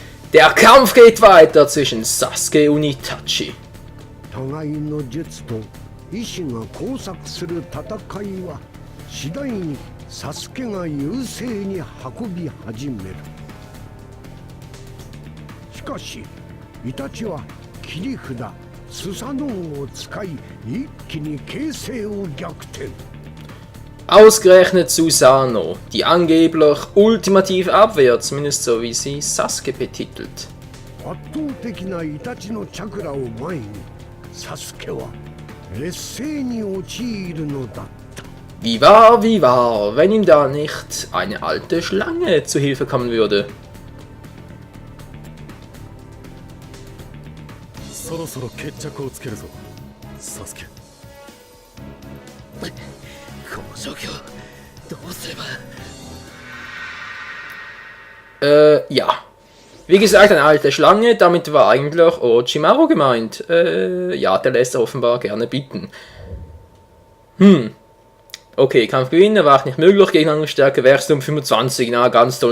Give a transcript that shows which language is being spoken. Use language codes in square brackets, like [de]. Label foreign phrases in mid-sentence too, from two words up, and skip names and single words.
[de] Der Kampf geht weiter zwischen Sasuke und Itachi. [ja] 互いの術と意志が交錯する戦いは次第にサスケが優勢に運び始める。しかしイタチは切り札スサノオを使い一気に形勢を逆転。 [de] Ausgerechnet Susanoo, die angeblich ultimative Abwehr, zumindest so wie sie Sasuke betitelt. [ja] 圧倒的なイタチのチャクラを前にサスケは劣勢に陥るのだった。 [de] wie wahr, wenn ihm da nicht eine alte Schlange zu Hilfe kommen würde. [ja] そろそろ決着をつけるぞ、サスケ。この状況どうすれば。 [de] Ja. Wie gesagt, eine alte Schlange, damit war eigentlich Orochimaru gemeint. Ja, der lässt offenbar gerne bitten. Okay, Kampf gewinnen, erwacht nicht möglich, Gegenangstärke wächst um 25, na ganz toll.